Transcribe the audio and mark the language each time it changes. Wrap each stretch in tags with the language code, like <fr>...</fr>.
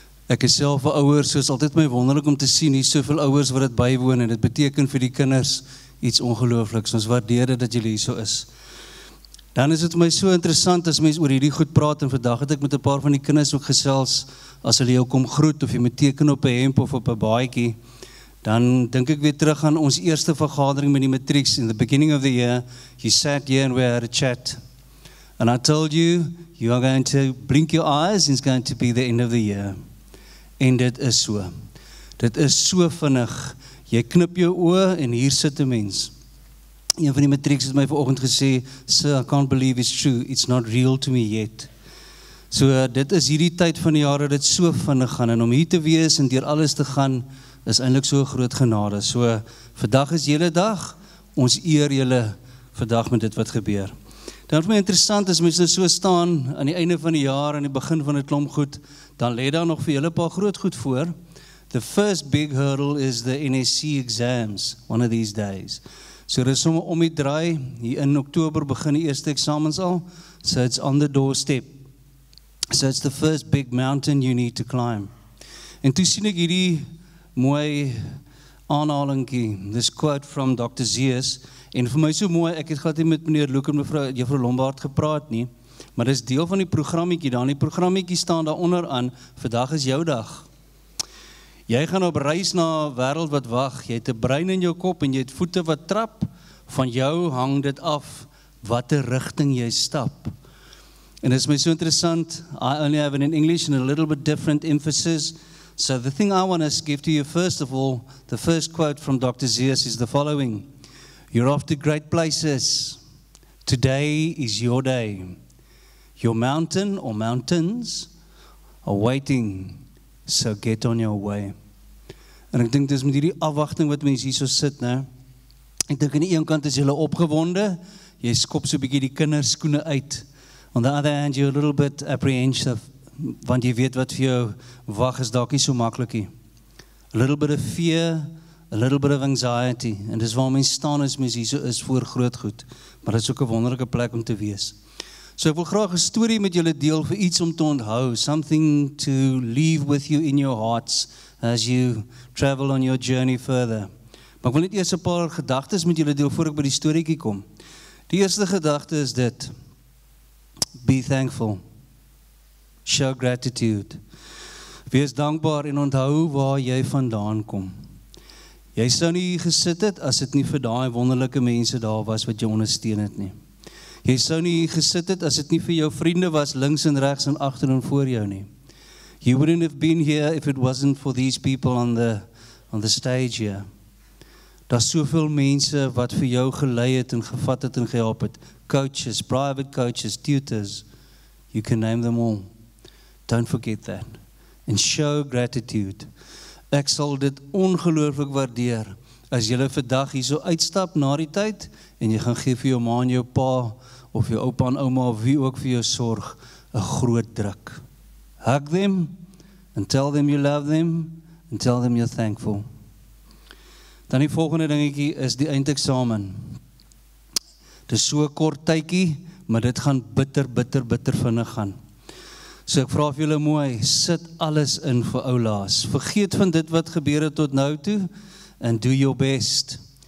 <af>Ek is self 'n ouer, so is altyd my wonderlik om te sien hier soveel ouers wat dit bywoon en dit beteken vir die kinders iets ongeloofliks. Ons waardeer dit dat julle hier so is. Dan is dit my so interessant as mense oor hierdie goed praat en vandag het ek met 'n paar van die kinders ook gesels as hulle jou kom groet of jy moet teken op 'n hemp of op 'n baadjie. Dan dink ek weer terug aan ons eerste vergadering met die matrieks.</af> <en>In the beginning of the year, you sat here and we had a chat. And I told you, you are going to blink your eyes and it's going to be the end of the year.</en> <af>En dit is so. Dit is so vinnig. Jy knip jou oë en hier sit 'n mens. Een van die matrieks het my vanoggend gesê,</af> <en>"Sir, I can't believe it's true. It's not real to me yet."</en> <af>So dit is hierdie tyd van die jaar dat dit so vinnig gaan en om hier te wees en deur alles te gaan is eintlik so 'n groot genade. So vandag is julle dag. Ons eer julle vandag met dit wat gebeur. Dan vir my interessant as mense so staan aan die einde van die jaar en die begin van 'n klomp goed, dan lê daar nog vir julle 'n paar groot goed voor.</af> <en>The first big hurdle is the NSC exams one of these days.</en> <af>So dis sommer om die draai, hier in Oktober begin die eerste eksamens al, so</af> <en>it's on the doorstep. So it's the first big mountain you need to climb.</en> <af>En toe sien ek hierdie mooi aanhalingkie,</af> <en>this quote from Dr.</en> <af>Zeus, en vir my so mooi, ek het glad nie met meneer Luke en juffrou Lombard gepraat nie, maar dis deel van die programmetjie, dan die programmetjie staan daaronder aan, vandag is jou dag. Jy gaan op reis na 'n wêreld wat wag, jy het 'n brein in jou kop en jy het voete wat trap, van jou hang dit af, watter rigting jy stap. En dit is my so interessant,</af> <en>I only have it in English and a little bit different emphasis. So the thing I want to give to you first of all, the first quote from Dr. Zeus is the following. You're off to great places. Today is your day. Your mountain or mountains are waiting, so get on your way.</en> <af>En ek dink dis met hierdie afwagting wat mense hier so sit, né? Ek dink aan die een kant is jy opgewonde, jy skop so 'n bietjie die kinderskoene uit. On the other hand, you're a little bit apprehensive, want jy weet wat vir jou wag is dalk nie so maklik nie.</af> <en>A little bit of fear, a little bit of anxiety,</en> <af>en dis waar mense staan as mens hier so is voor groot goed, maar dit is ook 'n wonderlike plek om te wees. So ek wil graag 'n storie met julle deel vir iets om te onthou,</af> <en>something to leave with you in your hearts as you travel on your journey further.</en> <af>Maar ek wil net eers 'n paar gedagtes met julle deel voor ek by die storieetjie kom. Die eerste gedagte is dit:</af> <en>be thankful. Show gratitude.</en> <af>Wees dankbaar en onthou waar jy vandaan kom. Jy sou nie hier gesit het as dit nie vir daai wonderlike mense daar was wat jou ondersteun het nie. Jy sou nie hier gesit het as dit nie vir jou vriende was links en regs en agter en voor jou nie.</af> <en>You wouldn't have been here if it wasn't for these people on the stage here.</en> <af>Daar's soveel mense wat vir jou gelei het en gevat het en gehelp het.</af> <en>Coaches, private coaches, tutors, you can name them all. Don't forget that. And show gratitude.</en> <af>Ek sal dit ongelooflik waardeer as jy vandag hier so uitstap na die tyd en jy gaan gee vir jou ma en jou pa of jou oupa en ouma of wie ook vir jou sorg 'n groot druk.</af> <en>Hug them and tell them you love them and tell them you're thankful.</en> <af>Dan die volgende dingetjie is die eindeksamen. Dit is so 'n kort tydjie, maar dit gaan bitter vinnig gaan. So ek vra vir julle mooi, sit alles in vir oulaas. Vergeet van dit wat gebeur het tot nou toe</af> <en>and do your best.</en>